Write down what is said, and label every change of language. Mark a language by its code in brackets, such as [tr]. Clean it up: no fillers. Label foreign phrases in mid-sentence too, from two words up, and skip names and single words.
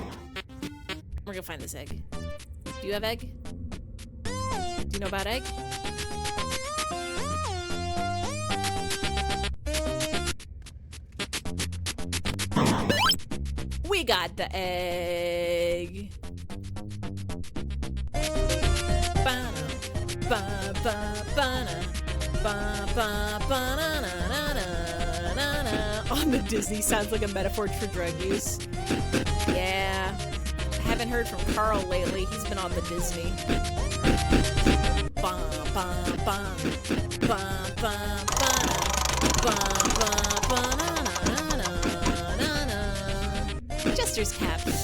[en] We're gonna find this egg. Do you have egg? Do you know about egg? We got the egg. Ba-na, ba-ba-ba-na. On the Disney sounds like a metaphor for drug use. Yeah. I haven't heard from Carl lately. He's been on the Disney. Jester's cap.